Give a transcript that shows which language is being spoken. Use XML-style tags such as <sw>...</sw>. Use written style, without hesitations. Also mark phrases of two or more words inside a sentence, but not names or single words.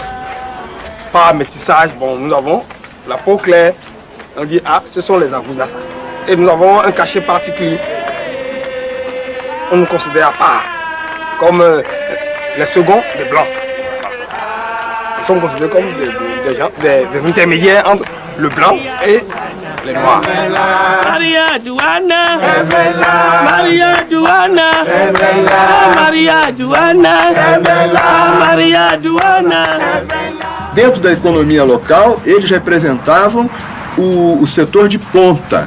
<fr>Par métissage, bon, nous avons la peau claire, on dit, ah, ce sont les Agudassa. Et nous avons un cachet particulier. On nous considère pas comme les seconds des Blancs. Nous sommes considérés comme des intermédiaires entre le Blanc et les Noirs. Maria Joana, Maria Joana, Maria Joana, Maria Joana.</fr> <pt>Dentro da economia local, eles representavam o setor de ponta.</pt>